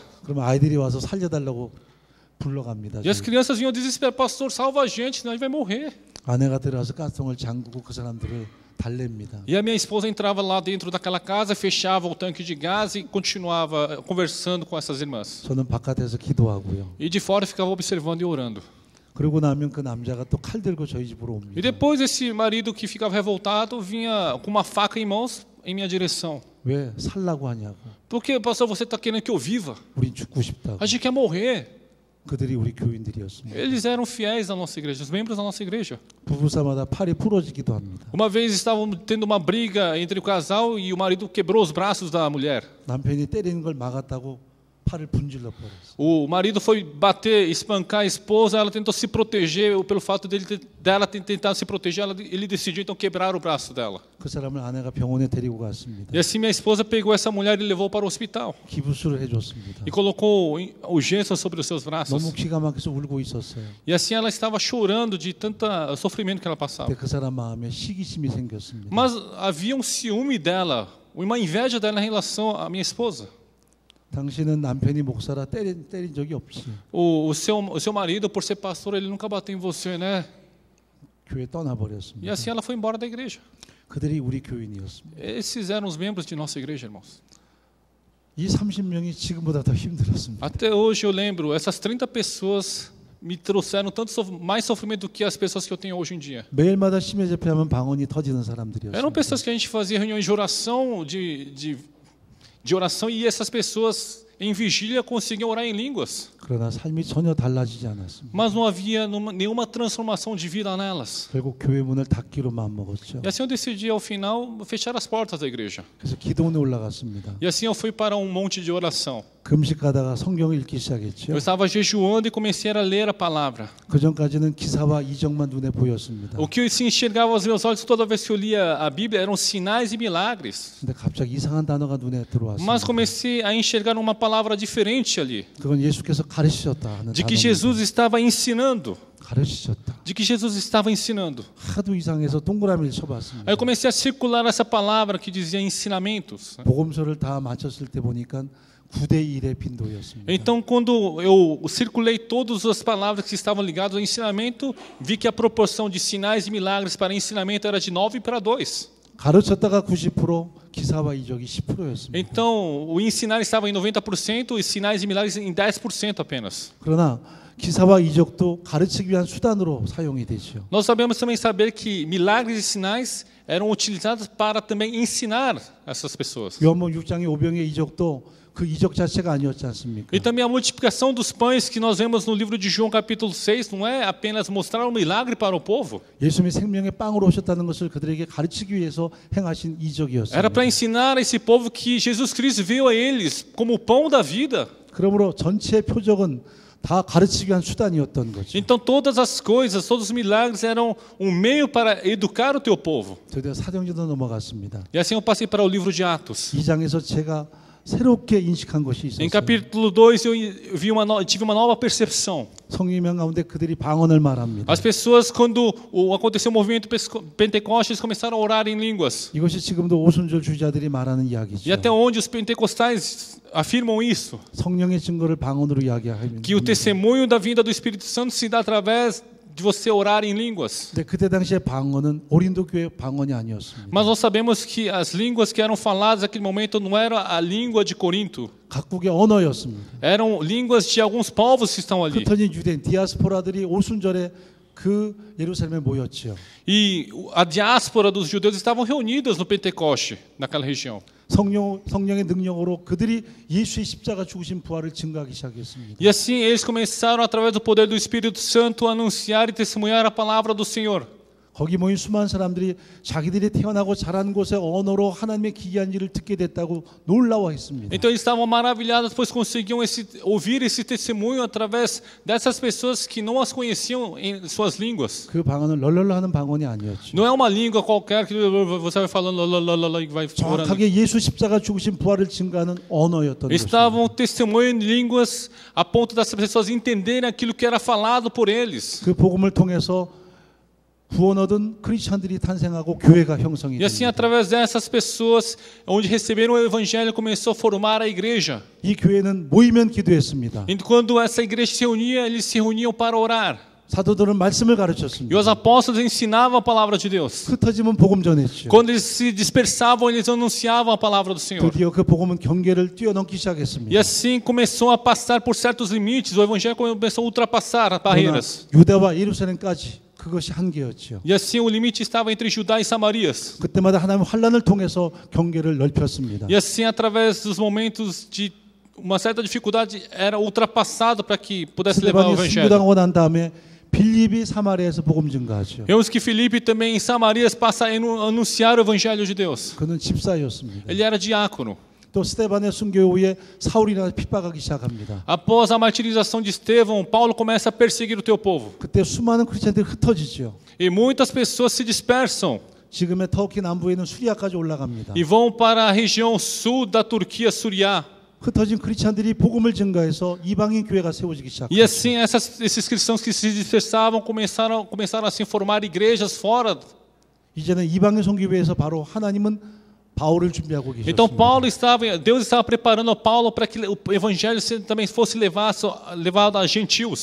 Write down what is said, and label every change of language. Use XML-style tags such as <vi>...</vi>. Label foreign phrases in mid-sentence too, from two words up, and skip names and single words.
<ko>그러면 아이들이 와서 살려달라고 불러갑니다.</ko> <pt>E as crianças vinham desesperadas, pastor, salva a gente, senão a gente vai morrer.</pt> <ko>아내가 들어가서 가스통을 잠그고 그 사람들을 달랩니다.</ko> <pt>E a minha esposa entrava lá dentro daquela casa, fechava o tanque de gás e continuava conversando com essas irmãs.</pt> <ko>저는 바깥에서 기도하고요.</ko> <pt>E de fora ficava observando e orando.</pt> <ko>그러고 나면 그 남자가 또 칼 들고 저희 집으로</ko> <pt>E</pt> <ko>옵니다.</ko> <pt>depois esse marido que ficava revoltado vinha com uma faca em mãos em minha direção.</pt> <ko>왜 살라고 하냐고.</ko> <pt>Porque, pastor, você está querendo que eu viva?</pt> <ko>우린 죽고 싶다고.</ko> <pt>A gente quer morrer.</pt> <ko>그들이 우리 교인들이었습니다.</ko> <pt>Eles eram fiéis da nossa igreja, os membros da nossa igreja.</pt> <ko>부부싸마다 팔이 부러지기도 합니다.</ko> <pt>Uma vez estavam tendo uma briga entre o casal e o marido quebrou os braços da mulher.</pt> <ko>남편이 때리는 걸 막았다고 팔을 분질러 버렸어요.</ko> <pt>O marido foi bater, espancar a esposa, ela tentou se proteger, pelo fato dela ter tentado se proteger, ele decidiu então quebrar o braço dela.</pt> <ko>그 사람을 아내가 병원에 데리고 갔습니다.</ko> <pt>E assim minha esposa pegou essa mulher e levou para o hospital.</pt> <ko>기부스를 해줬습니다.</ko> <pt>E colocou o gesso sobre os seus braços.</pt> <ko>너무 기가 막혀서 울고 있었어요.</ko> <pt>E assim ela estava chorando de tanto sofrimento que ela passava.</pt> <ko>근데 그 사람 마음에 시기심이 생겼습니다.</ko> <pt>Mas havia um ciúme dela, uma inveja dela em relação à minha esposa.</pt> <ko>당신은 남편이 목사라 때린 적이 없지.</ko> <pt>O seu marido, por ser pastor, ele nunca bateu em você, né?</pt> <ko>교회 떠나버렸습니다.</ko> <pt>E assim ela foi embora da igreja.</pt> <ko>그들이 우리 교인이었습니다.</ko> <pt>Esses eram os membros de nossa igreja, irmãos.</pt> <ko>이 30명이 지금보다 더 힘들었습니다.</ko> <pt>Até hoje eu lembro, essas 30 pessoas me trouxeram mais sofrimento do que as pessoas que eu tenho hoje em dia.</pt> <ko>매일마다 심야 집회하면 방언이 터지는 사람들이었어요.</ko> <pt>Eram pessoas que a gente fazia reuniões de oração, de oração, e essas pessoas em vigília conseguiam orar em línguas.</pt> <ko>그러나 삶이 전혀 달라지지 않았습니다.</ko> <pt>Mas não havia nenhuma transformação de vida nelas.</pt> <ko>결국 교회 문을 닫기로 마음먹었죠.</ko> <pt>E assim eu decidi, ao final, fechar as portas da igreja.</pt> <ko>그래서 기도원에 올라갔습니다.</ko> <pt>E assim eu fui para um monte de oração.</pt> <ko>금식하다가 성경을 읽기 시작했죠.</ko> <pt>Eu estava jejuando e comecei a ler a palavra.</pt> <ko>그 전까지는 기사와 이적만 눈에 보였습니다.</ko> <pt>O que se enxergava aos meus olhos toda vez que eu lia a Bíblia eram sinais e milagres.</pt> <ko>근데 갑자기 이상한 단어가 눈에 들어왔습니다.</ko> <pt>Mas comecei a enxergar uma palavra diferente ali.</pt> <ko>그건 예수께서 가르치셨다 하는</ko> <pt>De que</pt> <ko>단어입니다.</ko> <pt>Jesus estava ensinando.</pt> <ko>가르치셨다.</ko> <pt>De que Jesus estava ensinando.</pt> <ko>하도 이상해서 동그라미를 쳐봤습니다.</ko> <pt>Aí eu comecei a circular essa palavra que dizia ensinamentos.</pt> <ko>복음서를 다 맞췄을 때 보니까 9대 1의 빈도였습니다.</ko> <pt>Então, quando eu circulei todas as palavras que estavam ligadas ao ensinamento, vi que a proporção de sinais e milagres para ensinamento era de 9 para 2.</pt> <ko>가르쳤다가 90%, 기사와 이적이 10%였습니다.</ko> <pt>Então, o ensinar estava em 90% e sinais e milagres em 10% apenas.</pt> <ko>그러나 기사와 이적도 가르치기 위한 수단으로 사용이 되죠.</ko> <pt>Nós sabemos também saber que milagres e sinais eram utilizados para também ensinar essas pessoas.</pt> <ko>요한복음 6장의 오병의 이적도 그 이적 자체가 아니었지 않습니까?</ko> <pt>E também a multiplicação dos pães que nós vemos no livro de João capítulo 6 não é apenas mostrar um milagre para o povo.</pt> <ko>예수님이 생명의 빵으로 오셨다는 것을 그들에게 가르치기 위해서 행하신 이적이었습니다.</ko> <pt>Era para ensinar a esse povo que Jesus Cristo veio a eles como o pão da vida.</pt> <ko>그러므로 전체 표적은 다 가르치기 위한 수단이었던 거죠.</ko> <pt>Então todas as coisas, todos os milagres eram um meio para educar o teu povo.</pt> <ko>드디어 사도행전으로 넘어갔습니다.</ko> <pt>E assim eu passei para o livro de Atos.</pt> <ko>2장에서 제가 새롭게 인식한 것이</ko> <pt>Em</pt> <ko>있었어요.</ko> <pt>capítulo 2 eu tive uma nova percepção.</pt> <ko>성령님 가운데 그들이 방언을 말합니다.</ko> <pt>As pessoas, quando aconteceu o movimento Pentecostes, começaram a orar em línguas.</pt> <ko>이것이 지금도 오순절 주자들이 말하는 이야기죠.</ko> <pt>E até onde os pentecostais afirmam isso?</pt> <ko>성령의 증거를 방언으로 이야기하면</ko> <pt>Que o testemunho da vinda do Espírito Santo se dá através de você orar em línguas.</pt> <ko>근데 그때 당시에 방언은 고린도 교회 방언이 아니었습니다.</ko> <pt>Mas nós sabemos que as línguas que eram faladas naquele momento não era a língua de Corinto.</pt> <ko>각국의 언어였습니다.</ko> <pt>Eram línguas de alguns povos que estão ali.</pt> <ko>흩어진 유대인 디아스포라들이 오순절에 그 예루살렘에 모였죠.</ko> <pt>E a diáspora dos judeus estavam reunidas no Pentecoste, naquela região.</pt> <ko>성령의 능력으로 그들이 예수의 십자가 죽으신 부활을 증거하기 시작했습니다.</ko> <pt>E assim eles começaram, através do poder do Espírito Santo, a anunciar e testemunhar a palavra do Senhor.</pt> <ko>거기 모인 수많은 사람들이 자기들이 태어나고 자란 곳의 언어로 하나님의 기이한 일을 듣게 됐다고 놀라워했습니다.</ko> <pt>Então eles estavam maravilhados, pois conseguiam ouvir esse testemunho através dessas pessoas que não as conheciam em suas línguas.</pt> <ko>그 방언은 럴럴러 하는 방언이 아니었죠.</ko> <pt>Não é uma língua qualquer que você vai falando e vai orando.</pt> <ko>정확하게 예수 십자가 죽으신 부활을 증거하는 언어였던 것입니다.</ko> <pt>Estavam testemunhando em línguas a ponto das pessoas entenderem aquilo que era falado por eles.</pt> <ko>그 복음을 통해서 구원 얻은 크리스천들이 탄생하고 교회가 형성이</ko> <pt>E assim,</pt> <ko>됩니다.</ko> <pt>através dessas pessoas, onde receberam o evangelho, começou a formar a igreja.</pt> <ko>이 교회는 모이면 기도했습니다.</ko> <pt>E quando essa igreja se reunia, eles se reuniam para orar.</pt> <ko>사도들은 말씀을</ko> <pt>E</pt> <ko>가르쳤습니다.</ko> <pt>os apóstolos ensinavam a palavra de Deus.</pt> <ko>흩어지면 복음 전했죠.</ko> <pt>Quando eles se dispersavam, eles anunciavam a palavra do Senhor.</pt> <ko>드디어 그 복음은 경계를 뛰어넘기 시작했습니다.</ko> <pt>E assim começou a passar por certos limites. O evangelho começou a ultrapassar as barreiras.</pt> <ko>유대와 예루살렘까지 그것이 한계였죠.</ko> <pt>E assim o limite estava entre Judá e Samarias.</pt> <ko>그때마다 하나님 환란을 통해서 경계를 넓혔습니다.</ko> <pt>E assim, através dos momentos de uma certa dificuldade, era ultrapassado para que pudesse levar o</pt> <ko>스데반이</ko> <pt>evangelho.</pt> <ko>순교당하고 난 다음에 빌립이 사마리아에서 복음 증거하죠.</ko> <pt>Vemos que Filipe também em Samarias passa a anunciar o evangelho de Deus.</pt> <ko>그는 집사였습니다.</ko> <pt>Ele era diácono.</pt> <ko>또 스데반의 순교 후에 사울이나 핍박하기 시작합니다.</ko> <pt>Após a martirização de Estevão, Paulo começa a perseguir o teu povo.</pt> <ko>그때 수많은 크리스천들이 흩어지죠.</ko> <pt>E muitas pessoas se dispersam</pt> <ko>지금의 터키 남부에 있는 수리아까지 올라갑니다.</ko> <pt>e vão para a região sul da Turquia, Suriá.</pt> <ko>흩어진 크리스천들이 복음을 증거해서 이방인 교회가 세워지기</ko> <pt>E</pt> <ko>시작합니다.</ko> <pt>assim esses cristãos que se dispersavam começaram a se formar igrejas fora.</pt> <ko>이제는 이방인 선교회에서 바로 하나님은 바울을 준비하고</ko> <pt>Então</pt> <ko>계셨습니다.</ko> <pt>Deus estava preparando Paulo para que o evangelho também fosse levado a gentios.</pt>